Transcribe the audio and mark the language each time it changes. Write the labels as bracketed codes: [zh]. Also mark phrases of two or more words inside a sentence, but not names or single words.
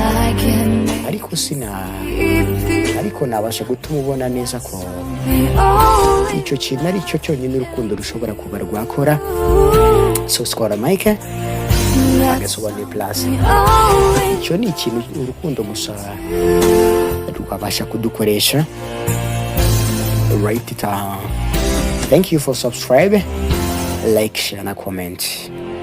[rw] Ariko nabasha gutuma ubona neza ko icyo kintu ari cyo cyonyine urukundo rushobora kuba rwakora. So skora Mike agasobanuye Plus. Icyo ni ikintu urukundo gusa rwabasha kudukoresha. [en] Write it down. Thank you for subscribe, like, share na comment.